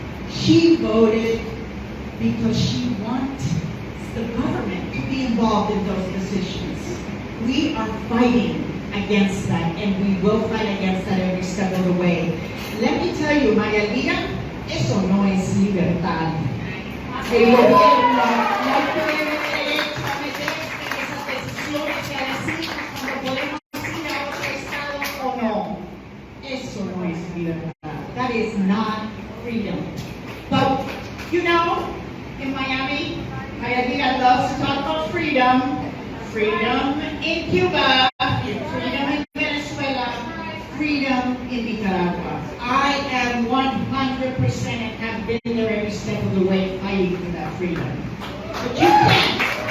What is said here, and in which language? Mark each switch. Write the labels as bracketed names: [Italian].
[English] She voted because she wants the government to be involved in those decisions. We are fighting against that, and we will fight against that every step of the way. Let me tell you, [Spanish] María Elvira, eso no es libertad. El gobierno no tiene derecho a meterse en esas decisiones y a decirnos cuando podemos ir a otro estado o no. Eso no es libertad. [English] That is not freedom. But, you know, in Miami, María Elvira loves to talk about freedom. Freedom in Cuba, freedom in Venezuela, freedom in Nicaragua. I am 100% and have been there every step of the way fighting for that freedom. But you can't.